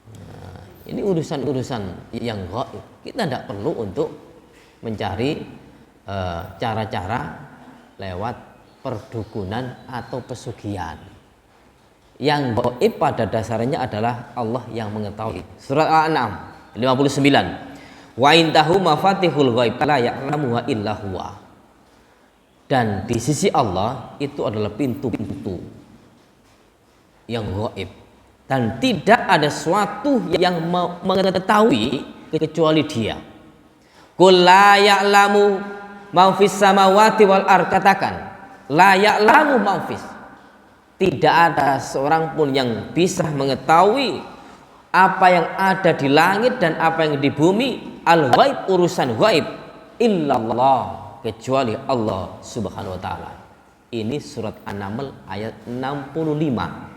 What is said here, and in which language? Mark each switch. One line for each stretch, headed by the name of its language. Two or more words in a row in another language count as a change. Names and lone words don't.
Indonesian: Nah, Ini urusan-urusan yang gaib. Kita tidak perlu untuk mencari cara-cara lewat perdukunan atau pesugihan. Yang gaib pada dasarnya adalah Allah yang mengetahui. Surat Al-An'am 59.
Arabic: وعنده مفاتح الغيب لا يعلمها إلا هو.
Indonesian: Dan di sisi Allah itu adalah pintu-pintu yang gaib, dan tidak ada sesuatu yang mengetahui kecuali Dia.
Arabic: قل لا يعلم ما في السماوات والأرض, katakan لا يعلم ما في.
Indonesian: Tidak ada seorang pun yang bisa mengetahui apa yang ada di langit dan apa yang di bumi, al-ghaib, urusan ghaib, illallah, kecuali Allah
Arabic: سبحانه وتعالى.
Indonesian: Ini surat An-Naml ayat 65.